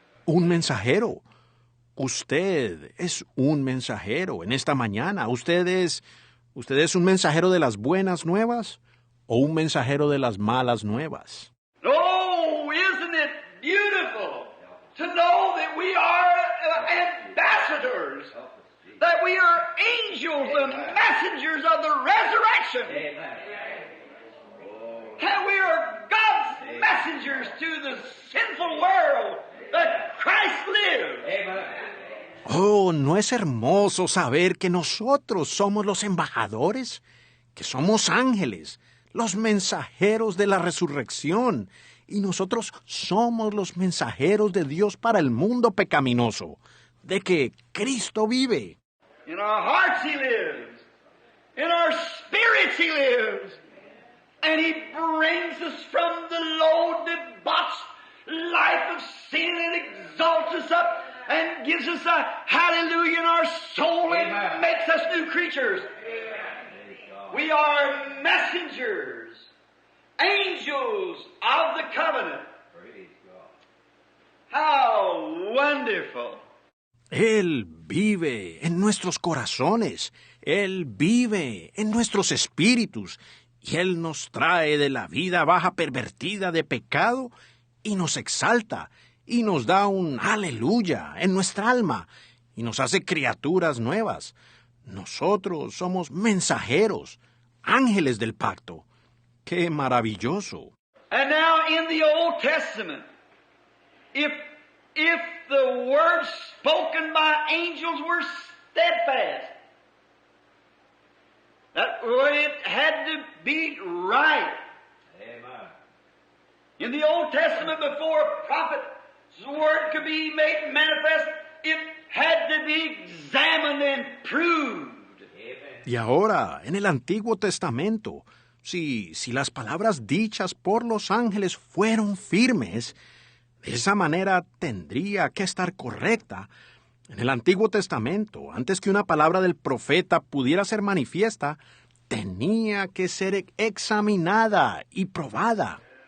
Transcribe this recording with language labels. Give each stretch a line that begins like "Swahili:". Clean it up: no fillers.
Spanish: Un mensajero. Usted es un mensajero en esta mañana. ¿Usted es un mensajero de las buenas nuevas o un mensajero de las malas nuevas?
English: Oh, isn't it beautiful to know that we are ambassadors, that we are angels and messengers of the resurrection, and we are God's messengers to the sinful world that Christ lives.
Spanish: Oh, ¿no es hermoso saber que nosotros somos los embajadores? Que somos ángeles, los mensajeros de la resurrección, y nosotros somos los mensajeros de Dios para el mundo pecaminoso, de que Cristo vive.
English: In our hearts He lives. In our spirits He lives. And He brings us from the low, debauched life of sin and exalts us up and gives us a hallelujah in our soul and makes us new creatures. We are messengers, angels of the covenant. How wonderful.
Spanish: Él vive en nuestros corazones, Él vive en nuestros espíritus, y Él nos trae de la vida baja pervertida de pecado y nos exalta y nos da un aleluya en nuestra alma y nos hace criaturas nuevas. Nosotros somos mensajeros, ángeles del pacto. ¡Qué maravilloso!
English: And now in the Old Testament, if the words spoken by angels were steadfast, that it had to be right. Amen. In the Old Testament, before a prophet's word could be made manifest, it had to be examined and proved.
Spanish: Y ahora, en el Antiguo Testamento, si las palabras dichas por los ángeles fueron firmes, de esa manera tendría que estar correcta. En el Antiguo Testamento, antes que una palabra del profeta pudiera ser manifiesta, tenía que ser examinada y probada.